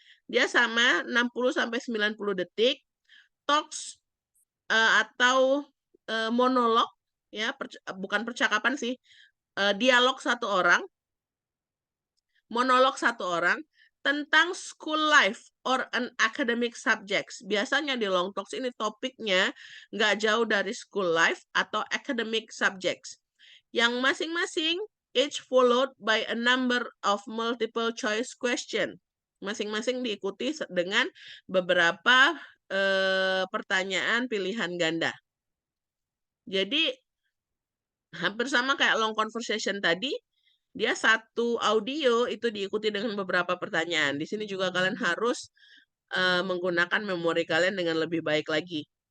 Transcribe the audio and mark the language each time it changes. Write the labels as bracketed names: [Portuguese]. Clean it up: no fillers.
[Indonesian] Dia sama 60-90 detik. Talks atau monolog, ya, bukan percakapan sih, dialog satu orang, monolog satu orang, tentang school life or an academic subjects. Biasanya di long talks ini topiknya nggak jauh dari school life atau academic subjects. Yang masing-masing [English] each followed by a number of multiple choice question. [Indonesian] Masing-masing diikuti dengan beberapa pertanyaan pilihan ganda. Jadi hampir sama kayak long conversation tadi. Dia satu audio itu diikuti dengan beberapa pertanyaan. Di sini juga kalian harus menggunakan memori kalian dengan lebih baik lagi.